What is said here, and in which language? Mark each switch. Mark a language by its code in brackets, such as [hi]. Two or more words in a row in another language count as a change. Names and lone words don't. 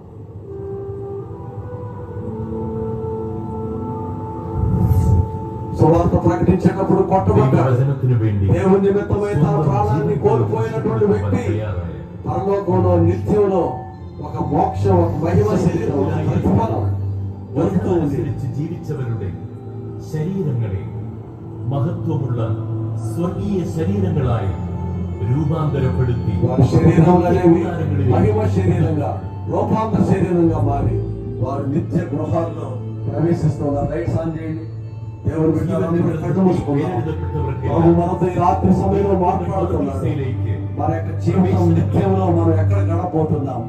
[te] సువార్త ప్రకటించేటప్పుడు కొట్టబడ్డాడు. దేవుని నిమిత్తమై తన ప్రాణాన్ని కోల్పోయినటువంటి వ్యక్తి పరలోకంలో నిత్యంలో ఒక మోక్షం, ఒక మహిమ శరీరం [ml] ജീവിച്ചവരുടെ ശരീരങ്ങളെ മഹത്വമുള്ള സ്വർഗീയ ശരീരങ്ങളായി രൂപാന്തരപ്പെടുത്തി [te] వారి శరీరములనేవి మహిమ శరీరంగా, రూపాంతర శరీరంగా మారి వారు నిత్య గృహాల్లో ప్రవేశిస్తున్నారు. [en] rights on [te] చేయండి. దేవుని మనతో ఈ రాత్రి సమయంలో మాట్లాడుతున్నాడు. మన యొక్క జీవితం నిత్యంలో మనం ఎక్కడ గడపబోతున్నాం?